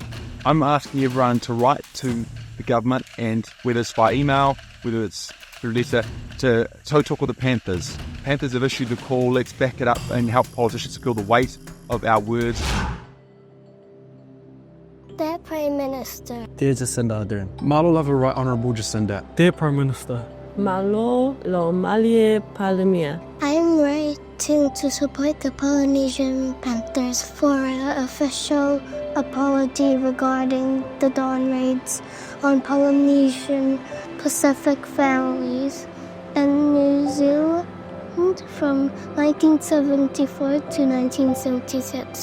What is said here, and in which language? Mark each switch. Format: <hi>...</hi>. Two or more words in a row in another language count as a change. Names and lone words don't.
<en>I'm asking everyone to write to the government, and whether it's by email, whether it's through letter, to Tautoko The Panthers. Panthers have issued the call. Let's back it up and help politicians feel the weight of our words. Dear Prime Minister. Dear Jacinda Ardern.</en> <sm>Malo lava</sm> <en>right honourable Jacinda. Dear Prime Minister.</en> <sm>Malo lo malie palemia.</sm> <en>I am writing to support the Polynesian Panthers for an official apology regarding the dawn raids on Polynesian Pacific families in New Zealand from 1974 to 1976.</en>